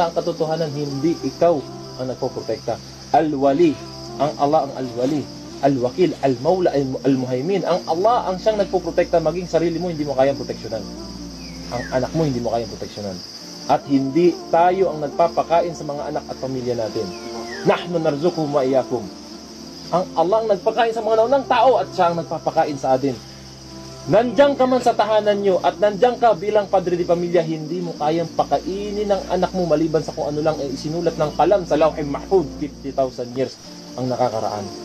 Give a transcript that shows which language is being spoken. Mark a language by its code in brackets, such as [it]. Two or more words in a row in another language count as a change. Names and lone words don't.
[tl] Ang katotohanan, hindi ikaw ang nagpoprotekta. Al-Wali, ang Allah ang Al-Wali. Al-Wakil, Al-Mawla, Al-Muhaymin. Ang Allah ang siyang nagpoprotekta, maging sarili mo hindi mo kayang proteksyonan. Ang anak mo hindi mo kayang proteksyonan. At hindi tayo ang nagpapakain sa mga anak at pamilya natin. [ar] Nahnu narzuquhum wa iyyakum. [tl] Ang Allah ang nagpakain sa mga naunang tao at siya ang nagpapakain sa atin. Nandiyan ka man sa tahanan nyo at nandiyan ka bilang padre di pamilya, hindi mo kayang pakainin ng anak mo maliban sa kung ano lang isinulat ng kalam sa Lawh Mahfuz, 50,000 years ang nakakaraan.